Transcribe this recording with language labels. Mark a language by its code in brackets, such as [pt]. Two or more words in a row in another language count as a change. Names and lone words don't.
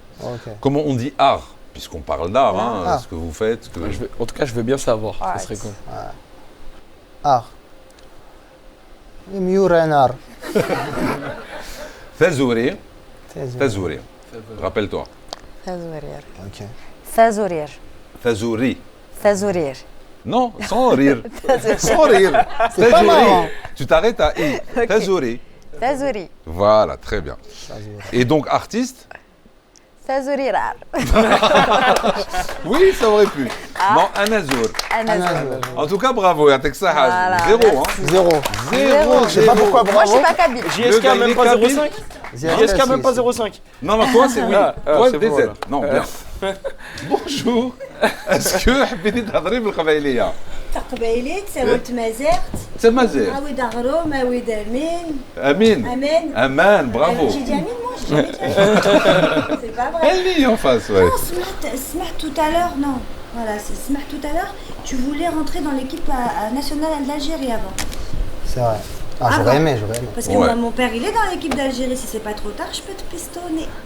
[fr] Ok. Comment on dit art? Puisqu'on parle d'art, hein, Ah. ce que vous faites. Ce que... En tout cas, je veux bien savoir. Ouais. Ça serait cool. Art. Ignorenar. [kab] Thazouri. Thazouri. [fr] Rappelle-toi. Thazorir. Ok. Thazorir. Thazouri. Thazorir. Non, sans rire. Sans rire. C'est pas marrant. Tu t'arrêtes à i. Thazouri. Thazouri. Voilà, très bien. Et donc, artiste? Thazorirar. Oui, ça aurait pu. Non, Anazour. Anazor. En tout cas, bravo, Yatek Sahaj. Voilà, Zéro, hein. merci. Zéro. Zéro, Je sais pas pourquoi, Moi, je bravo. suis pas kabyle. JSK gars, il même est pas kabyle. 0,5. JSK même pas 0,5. Non, non, toi, c'est oui. Ah, Toi, c'est DZ. bon, là. Non, bien. Bonjour. Est-ce que [ar] حبيتي تهضري بالقبائلية؟ [kab] قبيلي تساوت مازرت [fr] C'est Mazir. [kab] عاود غروم عاود امين [fr] Amin. امان Aman, bravo. j'ai dit Amine moi j'ai jamais dit Amine. C'est pas vrai. Elle lit en face, ouais. Non, Smart tout à l'heure, non. Voilà, c'est Smart tout à l'heure. Tu voulais rentrer dans l'équipe nationale d'Algérie avant. C'est vrai. Ah, j'aurais aimé, j'aurais aimé. Parce que Ouais. moi, mon père, il est dans l'équipe d'Algérie. Si c'est pas trop tard, je peux te pistonner.